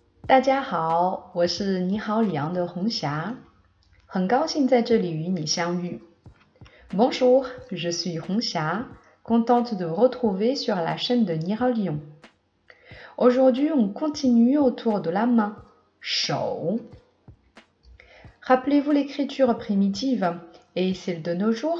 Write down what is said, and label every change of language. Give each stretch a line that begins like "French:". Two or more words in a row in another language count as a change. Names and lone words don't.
Chinese: 大家好，我是你好里昂的红霞，很高兴在这里与你相遇。
French: Bonjour, je suis Hongxia, contente de retrouver sur la chaîne de Ni Hao Lion. Aujourd'hui, on continue autour de la main, 手. Rappelez-vous l'écriture primitive et celle de nos jours?